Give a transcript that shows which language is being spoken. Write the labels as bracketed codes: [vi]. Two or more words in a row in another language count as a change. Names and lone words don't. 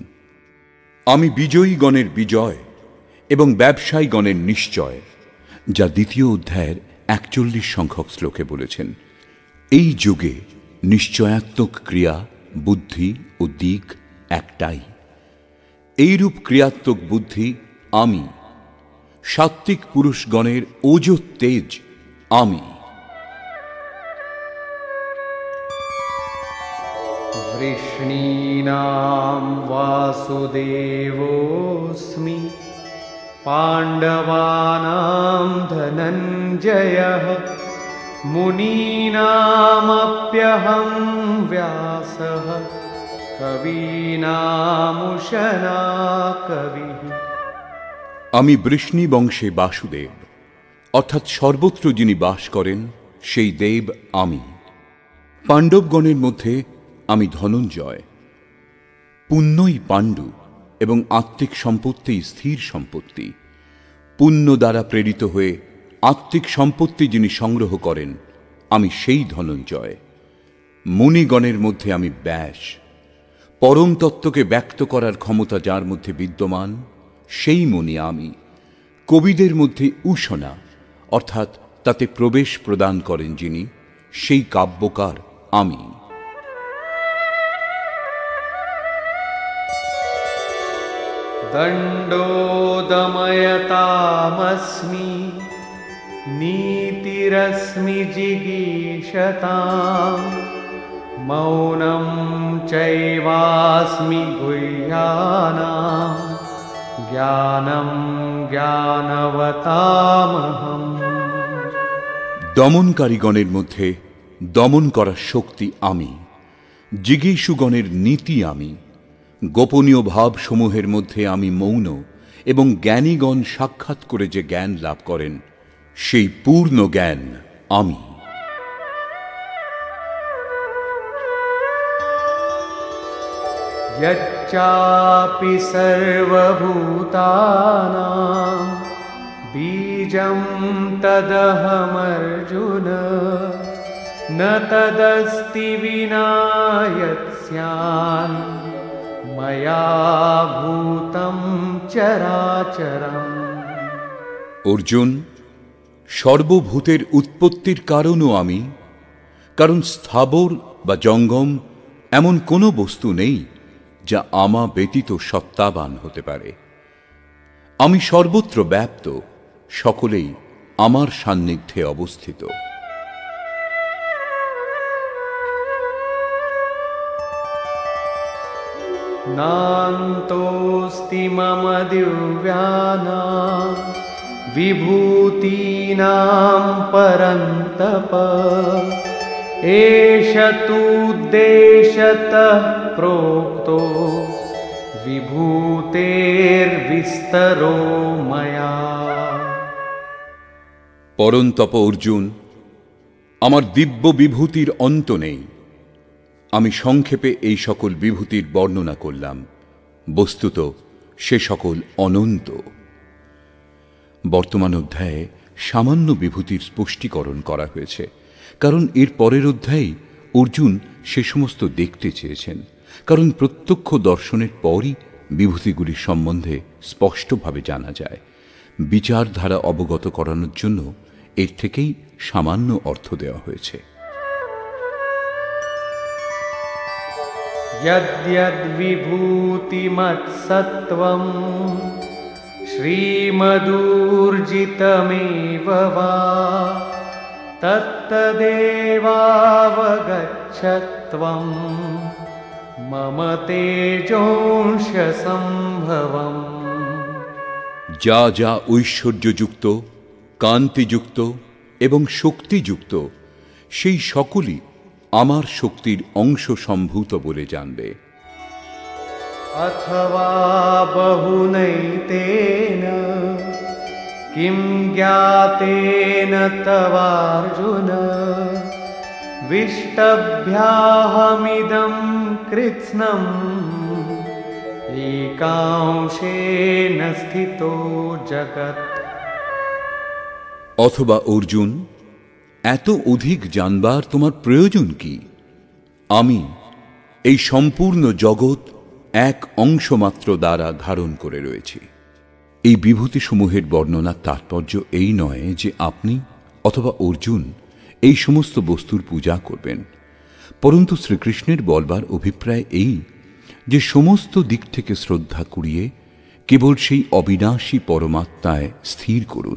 [bn] আমি বিজয়ীগণের বিজয় এবং ব্যবসায়ীগণের নিশ্চয়, যা 2য় অধ্যায়ের 41 সংখ্যক শ্লোকে বলেছেন। এই যুগে নিশ্চয়াত্মক ক্রিয়া, বুদ্ধি ও দিক একটাই। এইরূপ ক্রিয়াত্মক বুদ্ধি আমি। সাত্ত্বিক পুরুষগণের ওজ তেজ আমি। [sa] वृष्णीनां वासुदेवोऽस्मि पाण्डवानां धनञ्जयः मुनीनामप्यहं व्यासः कवीनामुशना कविः। [bn] আমি বৃষ্ণি বংশে বাসুদেব, অর্থাৎ সর্বত্র যিনি বাস করেন সেই দেব আমি। পাণ্ডবগণের মধ্যে আমি ধনঞ্জয়। পুণ্যই পাণ্ডু এবং আত্মিক সম্পত্তি স্থির সম্পত্তি। পুণ্য দ্বারা প্রেরিত হয়ে আত্মিক সম্পত্তি যিনি সংগ্রহ করেন, আমি সেই ধনঞ্জয়। মুনিগণের মধ্যে আমি ব্যাস। পরম তত্ত্বকে ব্যক্ত করার ক্ষমতা যার মধ্যে বিদ্যমান, সেই মুনি আমি। কবিদের মধ্যে উষনা, অর্থাৎ তাতে প্রবেশ প্রদান করেন যিনি, সেই কাব্যকার আমি। [sa] दण्डोदमयतामस्मि नीतिरस्मि जिगीषताम् मौनं चैवास्मि गुह्यानां ज्ञानं ज्ञानवतामहम्। [bn] দমনকারীগণের মধ্যে দমন করার শক্তি আমি। জিগীষুগণের নীতি আমি। গোপনীয় ভাবসমূহের মধ্যে আমি মৌন, এবং জ্ঞানীগণ সাক্ষাৎ করে যে জ্ঞান লাভ করেন সেই পূর্ণ জ্ঞান আমি। [sa] यच्चापि सर्वभूतानां बीजं तदहमर्जुन न तदस्ति विना यत् स्यान् मया भूतं चराचरम्। [bn] অর্জুন, সর্বভূতের উৎপত্তির কারণও আমি, কারণ স্থাবর বা জঙ্গম এমন কোনো বস্তু নেই যা আমা ব্যতীত সত্তাবান হতে পারে। আমি সর্বত্র ব্যাপ্ত, সকলেই আমার সান্নিধ্যে অবস্থিত। [sa] नान्तोऽस्ति मम दिव्यानां विभूतीनां परन्तप एष तूद्देशतः प्रोक्तो विभूतेर्विस्तरो मया। [bn] পরন্তপ অর্জুন, আমার দিব্য বিভূতির অন্ত নেই। আমি সংক্ষেপে এই সকল বিভূতির বর্ণনা করলাম, বস্তুত সে সকল অনন্ত। বর্তমান অধ্যায়ে সামান্য বিভূতির স্পষ্টীকরণ করা হয়েছে, কারণ এর পরের অধ্যায়ে অর্জুন সে সমস্ত দেখতে চেয়েছেন, কারণ প্রত্যক্ষ দর্শনের পরই বিভূতিগুলির সম্বন্ধে স্পষ্টভাবে জানা যায়। বিচারধারা অবগত করানোর জন্য এর থেকেই সামান্য অর্থ দেওয়া হয়েছে। [sa] यद्यद्विभूतिमत्सत्त्वं श्रीमदूर्जितमेव वा तत्तदेवावगच्छत्वं मम तेजोंशसम्भवम्। [bn] যা যা ঐশ্বর্যযুক্ত, কান্তিযুক্ত এবং শক্তিযুক্ত, সেই সকলই আমার শক্তির অংশ সম্ভূত বলে জানবে। [sa] अथवा बहुनैतेन किं ज्ञातेन तवार्जुन विष्टभ्याहमिदं कृत्स्नम् एकांशेन स्थितो जगत्। [bn] অথবা অর্জুন, এত অধিক জানবার তোমার প্রয়োজন কি? আমি এই সম্পূর্ণ জগৎ এক অংশমাত্র দ্বারা ধারণ করে রয়েছি। এই বিভূতিসমূহের বর্ণনার তাৎপর্য এই নয় যে আপনি অথবা অর্জুন এই সমস্ত বস্তুর পূজা করবেন, পরন্তু শ্রীকৃষ্ণের বলবার অভিপ্রায় এই যে সমস্ত দিক থেকে শ্রদ্ধা কুড়িয়ে কেবল সেই অবিনাশী পরমাত্মায় স্থির করুন।